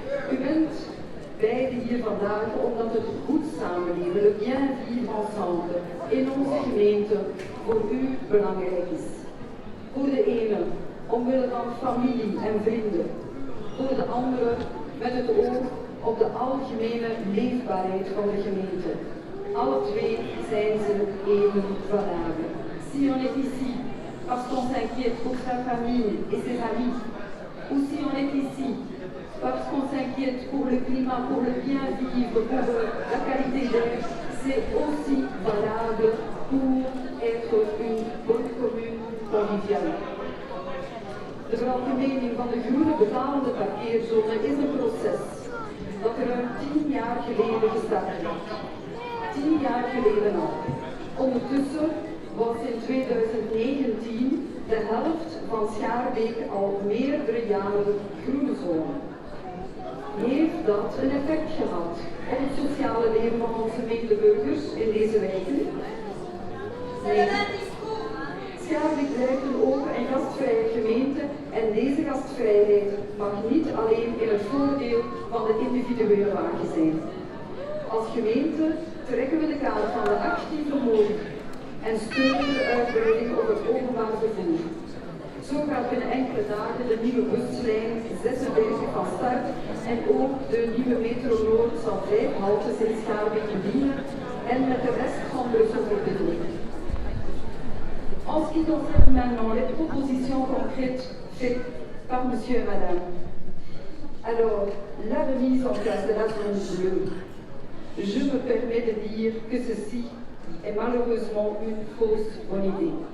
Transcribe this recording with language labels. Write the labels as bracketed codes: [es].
[nl] U bent beide hier vandaag omdat het goed samenleven, [fr] le bien vivre ensemble, [nl] in onze gemeente voor u belangrijk is. Voor de ene omwille van familie en vrienden, voor de andere met het oog op de algemene leefbaarheid van de gemeente. Alle twee zijn ze even valabel. [fr] Si on est ici parce qu'on s'inquiète pour sa famille et ses amis, ou si on est ici parce qu'on s'inquiète pour le climat, pour le bien vivre, pour la qualité d'air, c'est aussi valable pour être une bonne commune conviviale. [nl] De veralgemening van de groene betalende parkeerzone is een proces dat ruim 10 jaar geleden gestart is. 10 jaar geleden al. Ondertussen was in 2019 de helft van Schaarbeek al meerdere jaren groene zone. Heeft dat een effect gehad op het sociale leven van onze medeburgers in deze wijken? Nee. Schaarbeek blijft een open en gastvrije gemeente en deze gastvrijheid mag niet alleen in het voordeel van de individuele wagen zijn. Als gemeente trekken we de kaart van de actieve omhoog en steunen de uitbreiding op het openbaar vervoer. Zo gaat binnen enkele dagen de nieuwe buslijn 46 van start en ook de nieuwe Metro Noord zal 5 haltes in Schaarbeek bedienen en met de rest van Brussel verbinden. [fr] En ce qui concerne maintenant les propositions concrètes faites par monsieur et madame. Alors, la remise en place de la zone bleue. Je me permets de dire que ceci est malheureusement une fausse bonne idée.